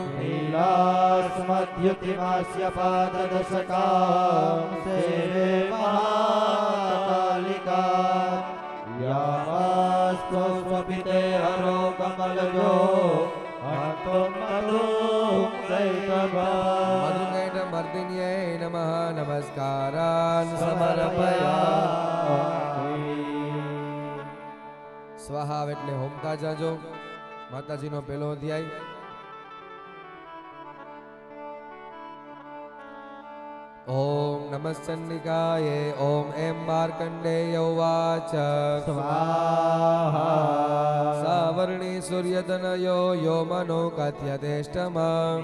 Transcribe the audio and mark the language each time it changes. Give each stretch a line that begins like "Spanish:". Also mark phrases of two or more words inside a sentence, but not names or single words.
Sanskrit: लीलास्मद्युतिमास्य पाददशकां सेवे महाकालिका यामास्तो स्वपिते हरो कमलजो हन्तुं मधुं दैतभा मधुकैट मर्दिन्यै नमः नमस्कारान् समर्पयामि स्वाहा
Gujarati: એટલે હોમતા જાજો માતાજીનો પહેલો અધ્યાય
Sanskrit: ओम नमश्चंडिकाय ओम एम मार्कंडेय उवाच स्वाहा सावर्णी सूर्यतनयो यो मनो कथ्यतेष्टमं